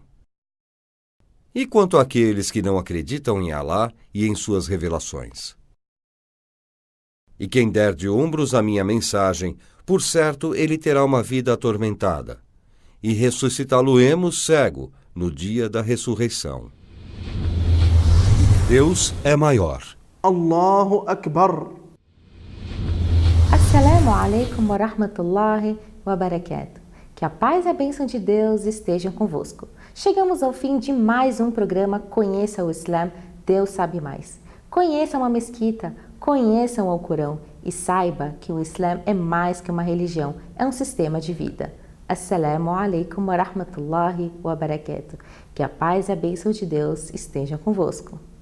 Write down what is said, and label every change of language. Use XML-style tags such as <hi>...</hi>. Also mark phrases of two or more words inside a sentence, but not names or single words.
<pt>E quanto àqueles que não acreditam em Alá e em suas revelações? E quem der de ombros à minha mensagem, por certo ele terá uma vida atormentada, e ressuscitá-lo-emos cego no dia da ressurreição. Deus é maior.</pt> <ar>الله أكبر. السلام عليكم ورحمة الله وبركاته.</ar> <pt>Que a paz e a bênção de Deus estejam convosco. Chegamos ao fim de mais um programa Conheça o Islã, Deus sabe mais. Conheça uma mesquita, conheça o Alcorão e saiba que o Islã é mais que uma religião, é um sistema de vida.</pt> <ar>السلام عليكم ورحمة الله وبركاته.</ar> <pt>Que a paz e a bênção de Deus estejam convosco.</pt>